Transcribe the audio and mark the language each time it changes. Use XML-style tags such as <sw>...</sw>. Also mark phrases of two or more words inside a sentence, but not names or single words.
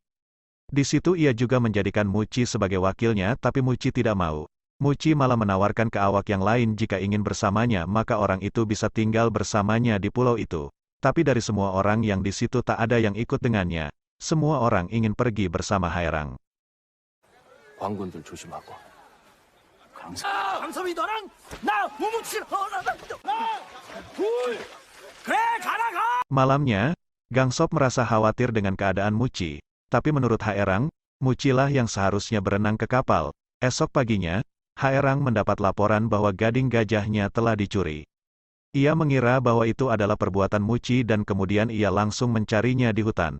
<id>Di situ ia juga menjadikan Muci sebagai wakilnya tapi Muci tidak mau. Muci malah menawarkan ke awak yang lain jika ingin bersamanya maka orang itu bisa tinggal bersamanya di pulau itu. Tapi dari semua orang yang di situ tak ada yang ikut dengannya. Semua orang ingin pergi bersama Haerang.</id> <ko>광군들 조심하고. 강섭이 너랑 나 우묵실 그래 가라.</ko> <id>Malamnya, Gangsop merasa khawatir dengan keadaan Muci. Tapi menurut Haerang, Mucilah yang seharusnya berenang ke kapal. Esok paginya, Haerang mendapat laporan bahwa gading gajahnya telah dicuri. Ia mengira bahwa itu adalah perbuatan Muci dan kemudian ia langsung mencarinya di hutan.</id>